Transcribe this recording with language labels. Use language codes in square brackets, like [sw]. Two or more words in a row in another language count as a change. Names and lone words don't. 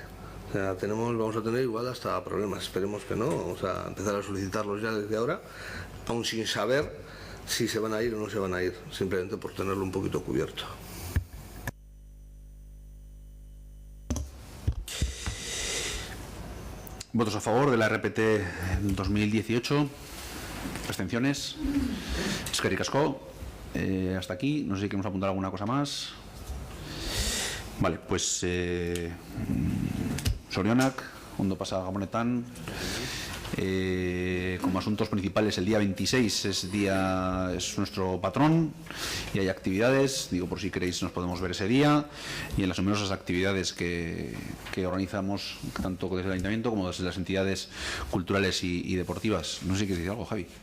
[es] O sea, vamos a tener igual hasta problemas, esperemos que no, vamos a empezar a solicitarlos ya desde ahora, aún sin saber si se van a ir o no se van a ir, simplemente por tenerlo un poquito cubierto. ¿Votos a favor de la RPT 2018? ¿Abstenciones? [eu] Eskerrik asko. [es] Hasta aquí. No sé si queremos apuntar alguna cosa más. Vale, pues [eu] Sorionak, ondo pasa Gabonetan. [es] Como asuntos principales, el día 26 es nuestro patrón y hay actividades, digo por si queréis nos podemos ver ese día, y en las numerosas actividades que organizamos tanto desde el ayuntamiento como desde las entidades culturales y deportivas. No sé si quieres decir algo, Javi.